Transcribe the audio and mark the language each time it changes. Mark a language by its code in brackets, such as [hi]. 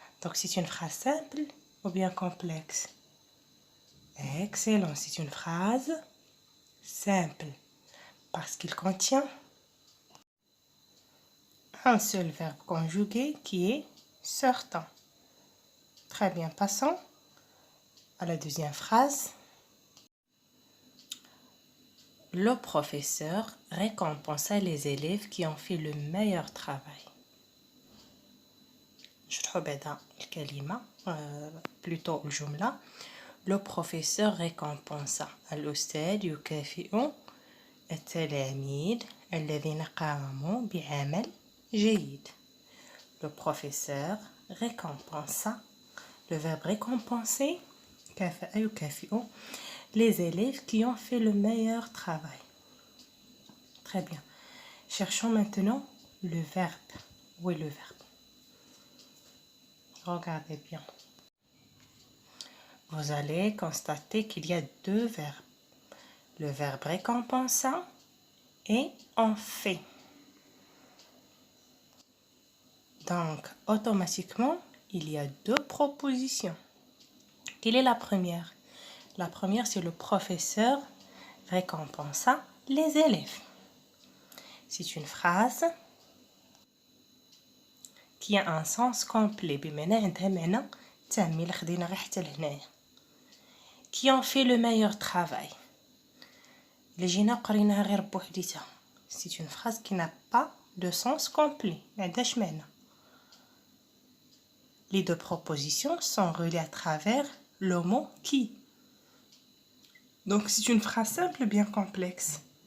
[fr] Donc c'est une phrase simple ou bien complexe? Excellent, c'est une phrase simple parce qu'il contient un seul verbe conjugué qui est sortant. Très bien, passons à la deuxième phrase. Le professeur récompensa les élèves qui ont fait le meilleur travail. [ar] نشرحوا بعدا الكلمة [fr] plutôt [ar] الجملة. [fr] Le professeur récompensa. [ar] الأستاذ يكافئ التلاميذ الذين قاموا بعمل جيد. [fr] Le professeur récompensa. Le verbe récompenser [ar] كافأ يكافئ [fr] les élèves qui ont fait le meilleur travail. Très bien. Cherchons maintenant le verbe. Où est le verbe? Regardez bien. Vous allez constater qu'il y a 2 verbes. Le verbe récompensant et en fait. Donc, automatiquement, il y a 2 propositions. Quelle est la première? La première, c'est le professeur récompensa les élèves. C'est une phrase qui a un sens complet. [ar] بمعنى عندها معنى تام إلا خدينا غير حتى لهنايا. [fr] Qui ont fait le meilleur travail. [ar] إلا جينا قريناها غير بوحديتها. [fr] C'est une phrase qui n'a pas de sens complet. [ar] ما عندهاش معنى. [fr] Les 2 propositions sont reliées à travers le mot qui. Donc c'est une phrase simple bien complexe.